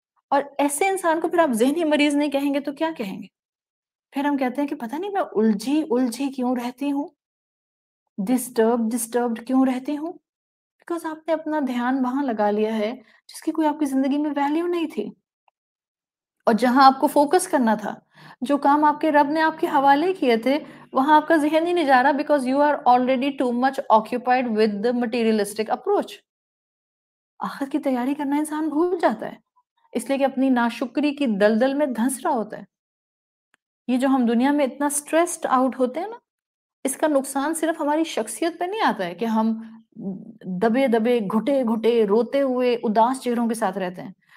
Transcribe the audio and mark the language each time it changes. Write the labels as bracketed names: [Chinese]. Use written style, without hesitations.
[Urdu] اور ایسے انسان کو پھر آپ ذہنی مریض نہیں کہیں گے تو کیا کہیں گے؟ پھر ہم کہتے ہیں کہ پتہ نہیں میں الجھی کیوں رہتی ہوں، ڈسٹربڈ کیوں رہتی ہوں. بیکاز آپ نے اپنا دھیان وہاں لگا لیا ہے جس کی کوئی آپ کی زندگی میں ویلیو نہیں تھی، اور جہاں آپ کو فوکس کرنا تھا، جو کام آپ کے رب نے آپ کے حوالے کیے تھے، وہاں آپ کا ذہن ہی نہیں جا رہا. [English] Because you are already too much occupied with the materialistic approach. [Urdu] آخرت کی تیاری کرنا انسان بھول جاتا ہے، اس لیے کہ اپنی ناشکری کی دلدل میں دھنس رہا ہوتا ہے. یہ جو ہم دنیا میں اتنا سٹریسڈ آؤٹ ہوتے ہیں نا، اس کا نقصان صرف ہماری شخصیت پہ نہیں آتا ہے کہ ہم دبے دبے گھٹے گھٹے روتے ہوئے اداس چہروں کے ساتھ رہتے ہیں.